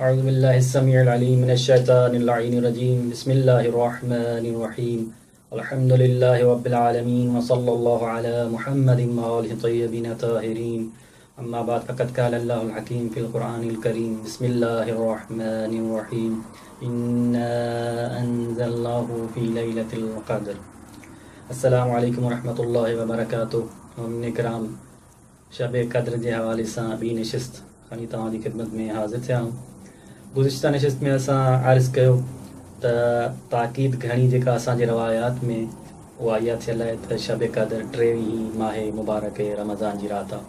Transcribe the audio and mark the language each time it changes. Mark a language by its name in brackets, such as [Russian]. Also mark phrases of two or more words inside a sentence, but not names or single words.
[Arabic] أعوذ بالله السميع العليم من الشيطان اللعين الرجيم بسم الله الرحمن الرحيم الحمد لله رب العالمين وصلى الله على محمد وآله الطيبين الطاهرين أما بعد فقد قال الله الحكيم في القرآن الكريم بسم الله الرحمن الرحيم إنا أنزلناه في ليلة القدر السلام عليكم ورحمة الله وبركاته. [Sindhi] मोमिन किराम, शब क़द्र जे हवाले सां ॿी नशिस्त खणी तव्हां जी ख़िदमत में हाज़िर थिया आहियूं। गुज़िश्ता नशिस्त में असां अर्ज़ कयो त ताक़ीद घणी जेका असांजे रवायात में उहा इहा थियल आहे त शब क़द्र 23 माह मुबारक रमज़ान जी राति आहे।